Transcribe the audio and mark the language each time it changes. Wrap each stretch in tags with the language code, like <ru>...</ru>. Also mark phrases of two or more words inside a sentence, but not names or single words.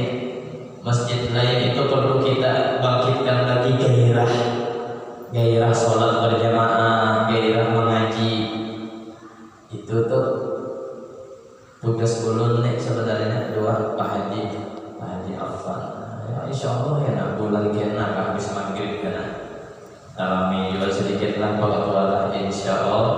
<id>Masjid lain itu perlu kita bangkitkan lagi gairah sholat berjamaah, gairah mengaji.</id> <bjn>Itu tuh tugas ulun nih sebenarnya.</bjn> <id>Doa Pak Haji Afwan. Ya,</id> <ar>insya Allah</ar> <bjn>ya nak bulan kena habis maghrib kena.</bjn> <id>Alami juga sedikit lah kalau insya</id>